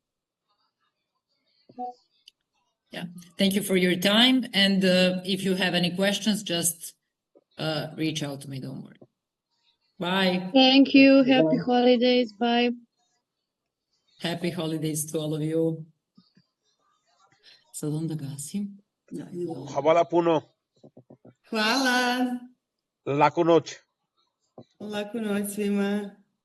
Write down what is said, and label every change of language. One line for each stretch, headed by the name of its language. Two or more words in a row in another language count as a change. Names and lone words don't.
English: Yeah, thank you for your time. And if you have any questions, just reach out to me. Don't worry. Bye. Thank you. Happy holidays. Bye. Happy holidays to all of you.
Croatian: Sad onda gasim. Hvala puno. Hvala. Laku noć. Laku noć svima.